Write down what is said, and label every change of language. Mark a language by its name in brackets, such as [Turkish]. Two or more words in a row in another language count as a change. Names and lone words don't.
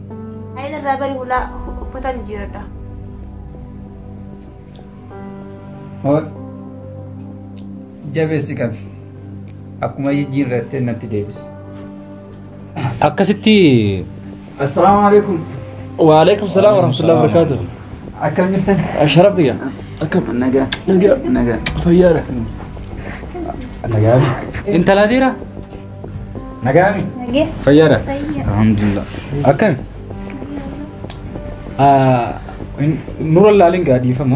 [Oromo] Aina irraa bari hulaa uffata jijjiiradha. Hoo jabeessi qabi. Akkuma jijjiirrattee natti deebisi. Akkasitti. [Arabic] السلام عليكم. وعليكم السلام ورحمة الله وبركاته. [Oromo] Akkam jirtan? Asharaf biyya. Akkam. Nagaa. Nagaa. Fayyaadha. Nagaami. Intala dhiira? Nagaami. Nagee. Fayyaadha. Fayyaa. Alhamdulillah. Akkami? Nura laalin gaadhiifama.